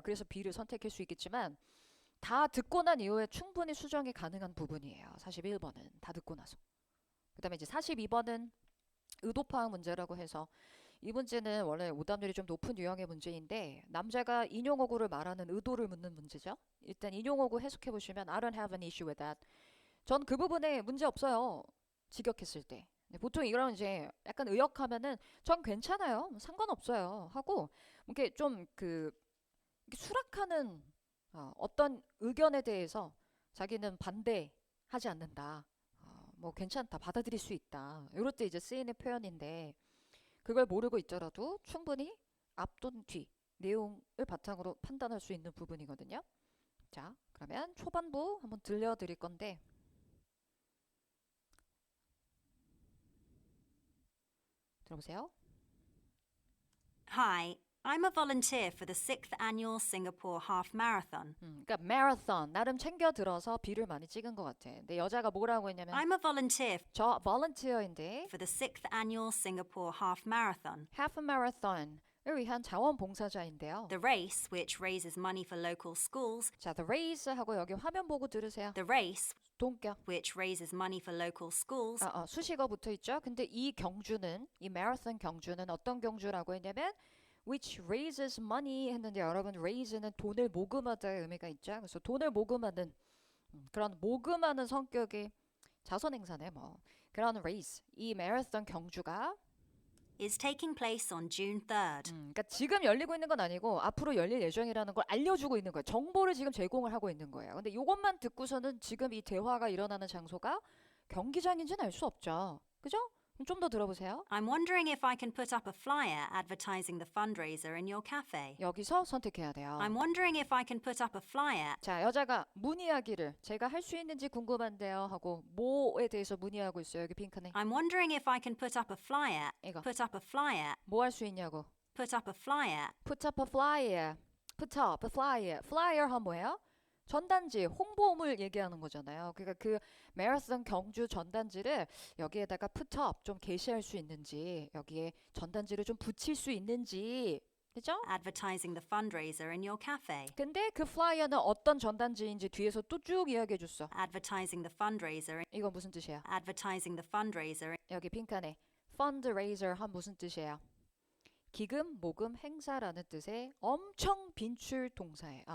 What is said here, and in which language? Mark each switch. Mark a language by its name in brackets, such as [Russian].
[Korean] 그래서 B를 선택할 수 있겠지만 다 듣고 난 이후에 충분히 수정이 가능한 부분이에요. 41번은 다 듣고 나서. 그 다음에 이제 42번은 의도 파악 문제라고 해서 이 문제는 원래 오답률이 좀 높은 유형의 문제인데 남자가 인용어구를 말하는 의도를 묻는 문제죠. 일단 인용어구 해석해 보시면 [English] I don't have an issue with that. [Korean] 전 그 부분에 문제 없어요. 직역했을 때. 보통 이런 이제 약간 의역하면은 전 괜찮아요. 상관없어요. 하고 이렇게 좀 수락하는 어떤 의견에 대해서 자기는 반대하지 않는다. 뭐 괜찮다. 받아들일 수 있다. 이럴 때 이제 쓰이는 표현인데 그걸 모르고 있더라도 충분히 앞 또는 뒤 내용을 바탕으로 판단할 수 있는 부분이거든요. 자, 그러면 초반부 한번 들려드릴 건데 들어보세요. [English] Hi, I'm a volunteer for the 6th annual Singapore Half Marathon. [Korean] 그러니까 marathon 나름 챙겨 들어서 B를 많이 찍은 것 같아. 근데 여자가 뭐라고 했냐면 [English] I'm a volunteer [Korean] 저 volunteer인데 [English] for the 6th annual Singapore Half Marathon. [Korean] half marathon을 위한 자원봉사자인데요. [English] The race, which raises money for local schools. [Korean] 자, the race 하고 여기 화면 보고 들으세요. [English] The race, [Korean] 동격. [English] which raises money for local schools. [Korean] 수식어 붙어 있죠. 근데 이 경주는 이 marathon 경주는 어떤 경주라고 했냐면 [English] which raises money [Korean] 했는데 여러분 raise는 돈을 모금하다의 의미가 있죠. 그래서 돈을 모금하는 그런 모금하는 성격의 자선 행사네 뭐. 그런 race 이 marathon 경주가 [English] is taking place on June 3rd. [Korean] 그러니까 지금 열리고 있는 건 아니고 앞으로 열릴 예정이라는 걸 알려주고 있는 거예요. 정보를 지금 제공을 하고 있는 거예요. 근데 이것만 듣고서는 지금 이 대화가 일어나는 장소가 경기장인지는 알 수 없죠. 그죠? 좀 더 들어보세요. [English] I'm wondering if I can put up a flyer advertising the fundraiser in your cafe. [Korean] 여기서 선택해야 돼요. [English] I'm wondering if I can put up a flyer. [Korean] 자, 여자가 문의하기를 제가 할 수 있는지 궁금한데요 하고 뭐에 대해서 문의하고 있어요. 여기 핑크네. [English] I'm wondering if I can put up a flyer. [Korean] 이거. [English] Put up a flyer. [Korean] 뭐 할 수 있냐고. [English] Put up a flyer. Put up a flyer. Put up a flyer. [Korean] flyer 하면 뭐예요? 전단지, 홍보물 얘기하는 거잖아요. 그러니까 그 마라톤 경주 전단지를 여기에다가 put up 좀 게시할 수 있는지, 여기에 전단지를 좀 붙일 수 있는지, 그죠? [English] Advertising the fundraiser in your cafe. [Korean] 근데 그 플라이어는 어떤 전단지인지 뒤에서 또 쭉 이야기해 줬어. [English] Advertising the fundraiser. [Korean] 이건 무슨 뜻이야? [English] Advertising the fundraiser. [Korean] 여기 핑크네. fundraiser 한 무슨 뜻이에요? 기금, 모금, 행사라는 뜻의 엄청 빈출 동사예요.